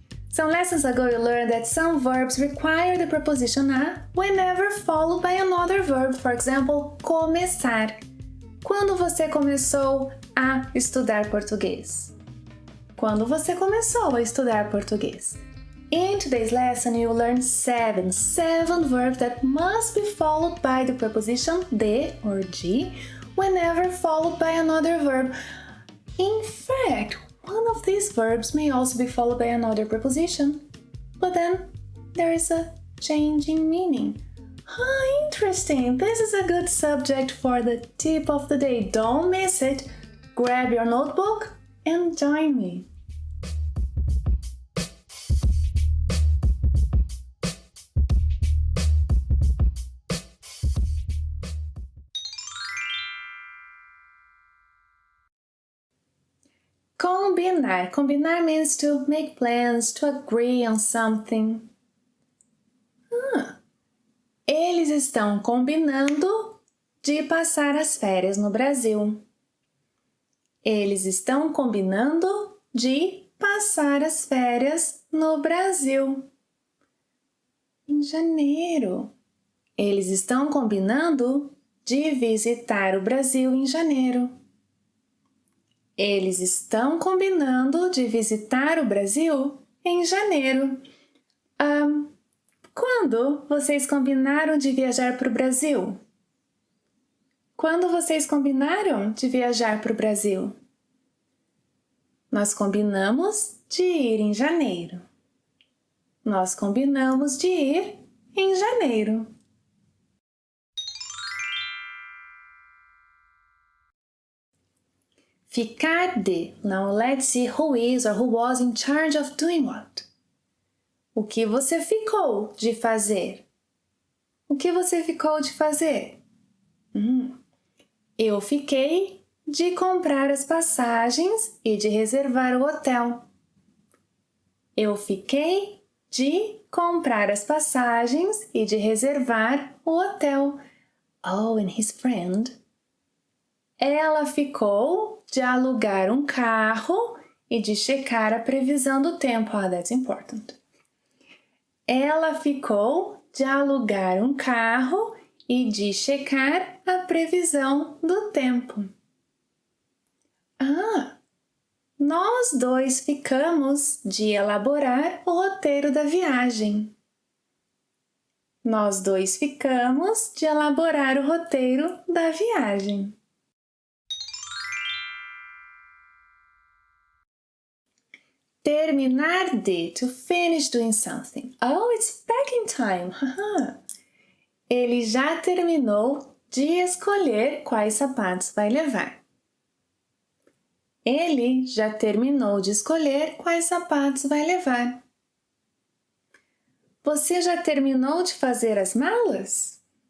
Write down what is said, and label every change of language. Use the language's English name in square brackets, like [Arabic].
[English] Some lessons ago you learned that some verbs require the preposition a whenever followed by another verb. For example, começar. [Portuguese] Quando você começou a estudar português? Quando você começou a estudar português? [English] In today's lesson, you will learn seven verbs that must be followed by the preposition de or de whenever followed by another verb. In fact, one of these verbs may also be followed by another preposition, but then there is a change in meaning. Interesting! This is a good subject for the tip of the day. Don't miss it. Grab your notebook and join me. Combinar. Combinar means to make plans, to agree on something. [Portuguese] Eles estão combinando de passar as férias no Brasil. Eles estão combinando de passar as férias no Brasil. Em janeiro. Eles estão combinando de visitar o Brasil em janeiro. Eles estão combinando de visitar o Brasil em janeiro. Quando vocês combinaram de viajar para o Brasil? Quando vocês combinaram de viajar para o Brasil? Nós combinamos de ir em janeiro. Nós combinamos de ir em janeiro. Ficar de. [English] Now let's see who is or who was in charge of doing what. [Portuguese] O que você ficou de fazer? O que você ficou de fazer? Eu fiquei de comprar as passagens e de reservar o hotel. Eu fiquei de comprar as passagens e de reservar o hotel. [English] Oh, and his friend. [Portuguese] Ela ficou de alugar um carro e de checar a previsão do tempo. [English] That's important. [Portuguese] Ela ficou de alugar um carro e de checar a previsão do tempo. Nós dois ficamos de elaborar o roteiro da viagem. Nós dois ficamos de elaborar o roteiro da viagem. [English] Terminar de, to finish doing something. Oh, it's packing time. [Portuguese] Ele já terminou de escolher quais sapatos vai levar. Ele já terminou de escolher quais sapatos vai levar. Você já terminou de fazer as malas?